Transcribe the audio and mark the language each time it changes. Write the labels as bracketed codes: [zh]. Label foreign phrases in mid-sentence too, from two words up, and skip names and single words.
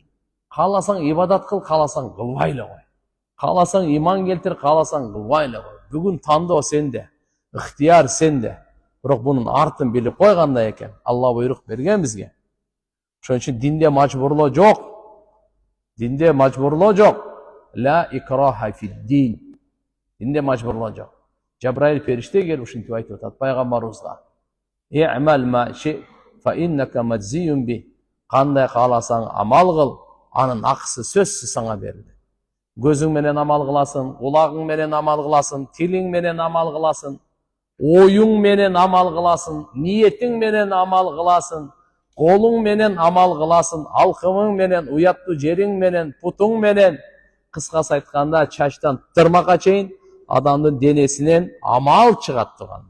[ky] Кааласаң ибадат кыл, кааласаң кылбай эле кой. Кааласаң иман келтир, кааласаң кылбай эле кой. Бүгүн тандоо сенде, ыктыяр сенде. Бирок бунун артын билип койгандай экен. Алла буйрук берген бизге. Ошон үчүн динде мажбурлоо жок. Динде мажбурлоо жок. [ar] لا إكراه في الدين. [ky] Динде мажбурлоо жок. Жабраил периште келип ушинтип айтып атат пайгамбарыбызга: [ar] "اعمل ما شئت فإنك مجزي به." [ky] Кандай кааласаң амал кыл, анын акысы сөзсүз сага берилет. Көзүң менен амал кыласың, кулагың менен амал кыласың, тилиң менен амал кыласың, оюң менен амал кыласың, ниетиң менен амал кыласың, колуң менен амал кыласың, алкымың менен, уяттуу жериң менен, путуң менен, кыскасы айтканда чачтан тырмакка чейин адамдын денесинен амал чыгат турганда.